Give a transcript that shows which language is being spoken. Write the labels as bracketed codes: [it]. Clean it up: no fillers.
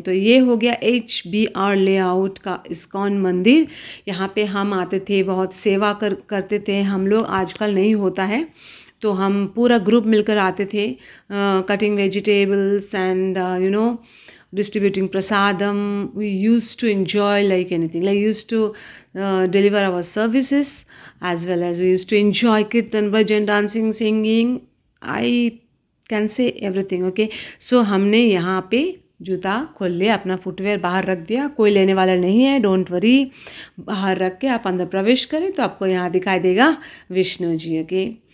[hi] तो ये हो गया HBR लेआउट का इस्कॉन मंदिर। यहाँ पे हम आते थे, बहुत सेवा करते थे हम लोग। आजकल नहीं होता है, तो हम पूरा ग्रुप मिलकर आते थे, [en] Cutting vegetables and distributing prasadam. We used to enjoy like anything, like used to deliver our services, as well as we used to enjoy kirtan, bhajan, dancing, singing. I can say everything okay. [hi] So हमने यहाँ पे जूता खोल लिया, अपना footwear बाहर रख दिया, कोई लेने वाला नहीं है, [en] Don't worry. [hi] बाहर रख के आप अंदर प्रवेश करें तो आपको यहाँ दिखाई देगा विष्णु जी ओके।